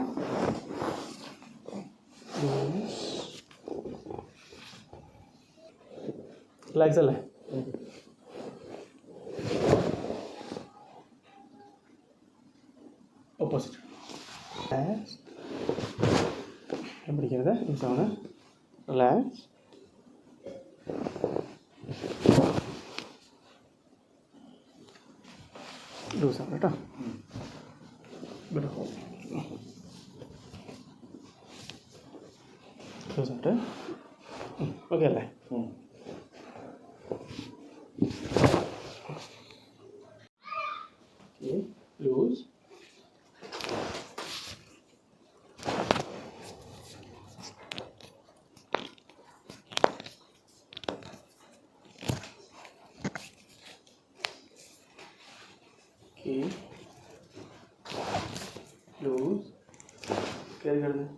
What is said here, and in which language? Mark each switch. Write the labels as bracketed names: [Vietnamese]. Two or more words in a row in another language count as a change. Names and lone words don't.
[English] Loose. Like that. Opposite. [Tamil] Relax. எப்படி இருக்கிறது? யூஸ் ஆகுது. ரிலாக்ஸ். [Malayalam] ലൂസ് ആണ് കേട്ടോ. ലൂസ് ആയിട്ട് ഓക്കെ അല്ലേ? ലൂസ്. [English] Okay. [Hindi] Loose. Carry कर दे.